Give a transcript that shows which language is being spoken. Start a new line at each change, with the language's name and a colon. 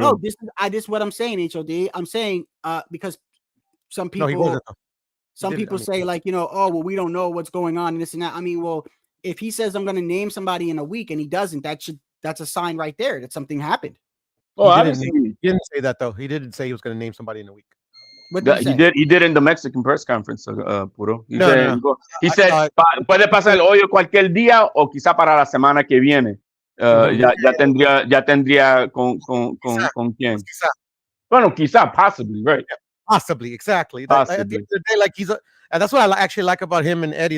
English: No, this is what I'm saying, HOD. I'm saying because some people say like, oh, well, we don't know what's going on and this and that. I mean, well, if he says I'm gonna name somebody in a week and he doesn't, that's a sign right there that something happened. Oh, he didn't say that though. He didn't say he was going to name somebody in a week. What did he did. He did in the Mexican press conference, Puro.
Spanish: He said, puede pasar hoy o cualquier día o quizá para la semana que viene. Ya tendría con quién. Quizá. Bueno, quizá,
English: possibly, right? Yeah, possibly, exactly. Possibly. At the end of the day, like and that's what I actually like about him and Eddie.